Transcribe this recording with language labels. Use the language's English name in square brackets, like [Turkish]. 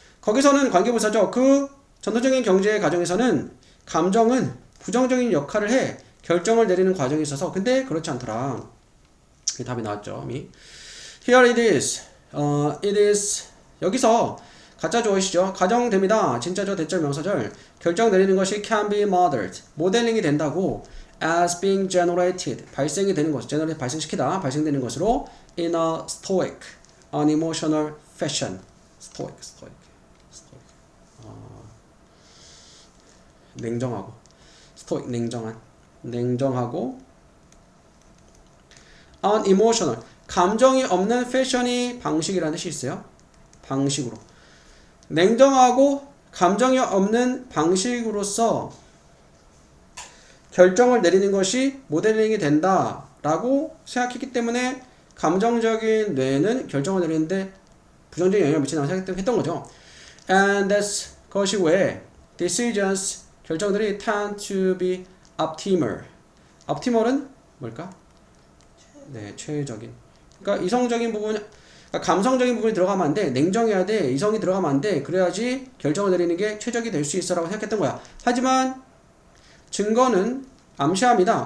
[Korean] 거기서는 관계부사죠. 그 전통적인 경제의 가정에서는 감정은 부정적인 역할을 해 결정을 내리는 과정에 있어서 근데 그렇지 않더라. 이 답이 나왔죠. [English] Here it is. It is. [Korean] 여기서 가짜 조어시죠. 가정됩니다. 진짜죠. 대절 명사절. 결정 내리는 것이 [English] can be modeled. [Korean] 모델링이 된다고 [English] as being generated. [Korean] 발생이 되는 것. generate 발생시키다. 발생되는 것으로 [English] in a stoic, unemotional fashion. stoic. [Korean] 냉정하고 스토익 냉정하고 unemotional 감정이 없는 패션이 방식이라는 뜻이 있어요. 방식으로 냉정하고 감정이 없는 방식으로서 결정을 내리는 것이 모델링이 된다라고 생각했기 때문에 감정적인 뇌는 결정을 내리는데 부정적인 영향을 미친다고 생각했던 거죠. [English] And that's [Korean] 그것이 왜 [English] decisions [Korean] 결정들이 [English] tend to be optimal. [Korean] optimal은 뭘까? 네, 최적인. 그러니까 이성적인 부분, 그러니까 감성적인 부분이 들어가면 안 돼. 냉정해야 돼. 이성이 들어가면 안 돼. 그래야지 결정을 내리는 게 최적이 될 수 있어라고 생각했던 거야. 하지만 증거는 암시합니다.